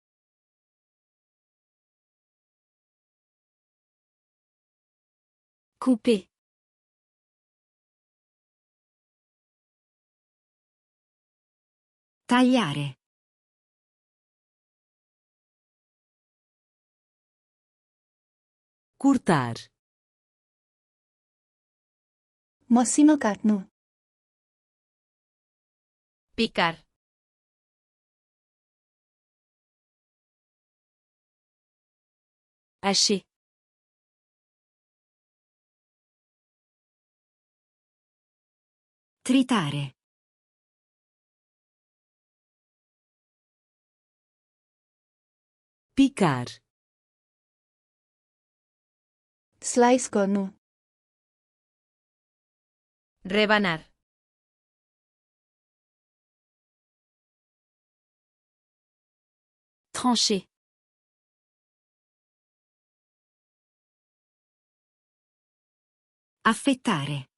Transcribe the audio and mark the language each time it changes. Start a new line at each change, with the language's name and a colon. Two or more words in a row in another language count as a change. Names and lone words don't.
French: Couper.
Italian: Tagliare.
Portuguese: Cortar.
Nepali: मसिनो काट्नु।
Spanish: Picar.
French: Hacher.
Italian: Tritare.
Portuguese: Picar.
Nepali: स्लाइस गर्नु।
Spanish: Rebanar.
French: Trancher.
Italian: Affettare.